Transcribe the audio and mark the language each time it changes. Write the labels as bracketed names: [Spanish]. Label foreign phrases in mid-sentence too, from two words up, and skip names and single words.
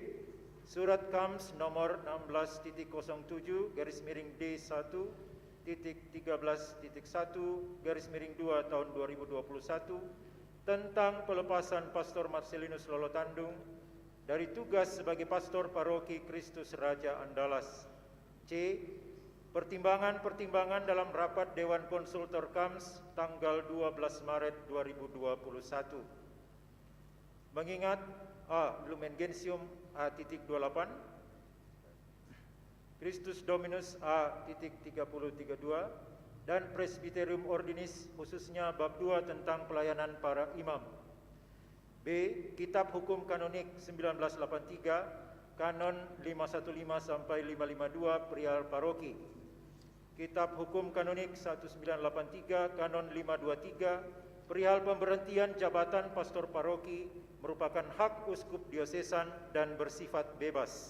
[Indonesian] Surat KAMS nomor 16.07/D1.13.1/2 tahun 2021 tentang pelepasan Pastor Marcelinus Lolotandung dari tugas sebagai pastor paroki Kristus Raja Andalas. C. Pertimbangan-pertimbangan dalam rapat Dewan Konsultor KAMS tanggal 12 Maret 2021. Mengingat A. Lumen Gentium A.28, Christus Dominus A.3032, dan Presbyterium Ordinis khususnya bab 2 tentang pelayanan para imam. B. Kitab Hukum Kanonik 1983, Kanon 515 sampai 552 perihal paroki. Kitab Hukum Kanonik 1983, Kanon 523 perihal pemberhentian jabatan pastor paroki merupakan hak uskup diosesan dan bersifat bebas.